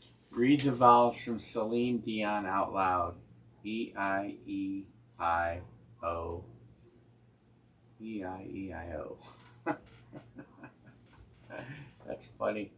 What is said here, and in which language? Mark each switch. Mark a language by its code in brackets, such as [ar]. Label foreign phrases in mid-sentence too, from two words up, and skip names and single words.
[en] Read the vowels from Celine Dion out loud. E-I-E-I-O. E-I-E-I-O. That's funny.